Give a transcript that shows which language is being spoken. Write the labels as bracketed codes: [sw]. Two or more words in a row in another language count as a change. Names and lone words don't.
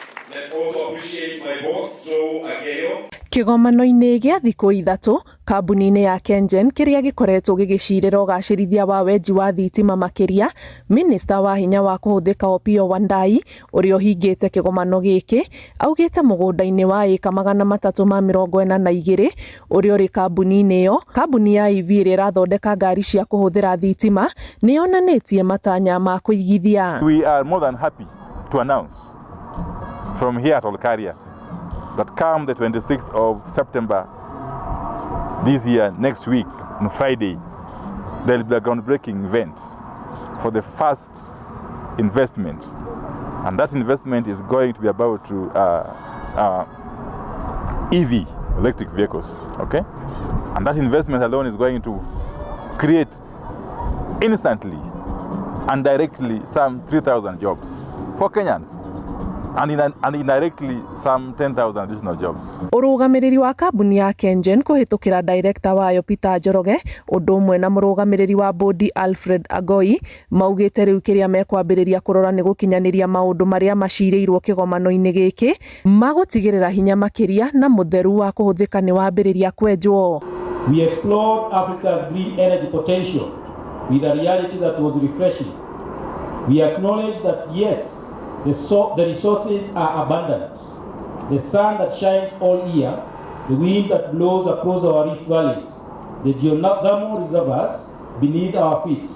[en] Let's also appreciate my boss, Joe Aguero. [ki] Kĩgomano-inĩ gĩa thikũ ithatũ, kambuni-inĩ ya KenGen kĩrĩa gĩkoretwo gĩgĩcirĩra ũgacĩrithia wa wenji wa thitima makĩria, Minista wa hinya wa kũhũthĩka Opiyo Wandayi, ũrĩa ũhingĩte kĩgomano gĩkĩ, augĩte mũgũnda-inĩ wa ĩka 342 ũrĩa ũrĩ kambuni-inĩ ĩyo, kambuni ya EV ĩrĩa ĩrathondeka ngari cia kũhũthĩra thitima, nĩyonanĩtie matanya ma kũigithia. [en] We are more than happy to announce from here at Olkaria that come the 26th of September this year, next week, on Friday, there will be a groundbreaking event for the first investment. And that investment is going to be about EV, electric vehicles, okay? And that investment alone is going to create instantly and directly some 3,000 jobs for Kenyans. And indirectly some 10,000 additional jobs. [ki] Ũrũgamĩrĩri wa kambuni ya KenGen kũhĩtũkĩra director wayo Peter Njoroge, ũndũ ũmwe na mũrũgamĩrĩri wa bodi Alfred Agoi, maugĩte rĩu kĩrĩa mekwambĩrĩria kũrora nĩ gũkinyanĩria maũndũ marĩa macirĩirwo kĩgomano-inĩ gĩkĩ, magũtigĩrĩra hinya makĩria na mũtheru wa kũhũthĩka nĩ wambĩrĩria kwenjwo. [en] We explored Africa's green energy potential with a reality that was refreshing. We acknowledge that yes, the resources are abundant. The sun that shines all year, the wind that blows across our rift valleys, the geothermal reservoirs beneath our feet.